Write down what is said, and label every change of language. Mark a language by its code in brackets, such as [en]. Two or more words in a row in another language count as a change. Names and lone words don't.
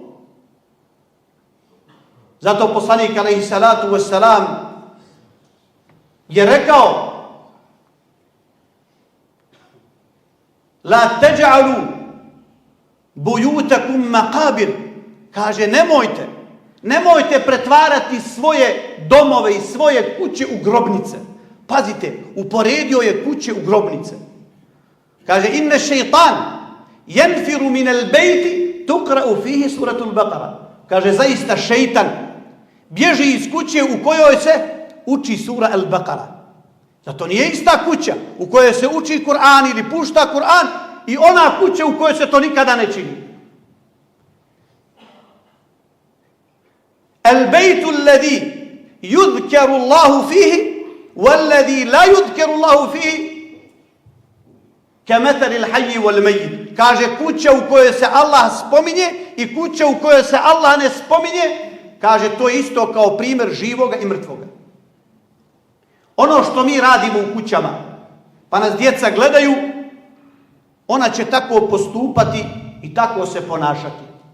[bs] Zato poslanik [ar] عليه الصلاة والسلام [bs] je rekao: [ar] لا تجعلوا بيوتكم مقابر. [bs] Kaže, nemojte pretvarati svoje domove i svoje kuće u grobnice. Pazite, uporedio je kuće u grobnice. [ar] Kaže, إن الشيطان ينفر من البيت تقرأ فيه سورة البقرة. [bs] Kaže, zaista šeitan bježi iz kuće u kojoj se uči sura al-Baqara. Zato nije ista kuća u kojoj se uči Kur'an ili pušta Kur'an i ona kuća u kojoj se to nikada ne čini. [ar] البيت الذي يذكر الله فيه والذي لا يذكر الله فيه كمثل الحي والميت. [bs] Kaže, kuća u kojoj se Allah spominje i kuća u kojoj se Allah ne spominje, kaže, to je isto kao primjer živoga i mrtvoga. Ono što mi radimo u kućama, pa nas djeca gledaju, ona će tako postupati i tako se ponašati.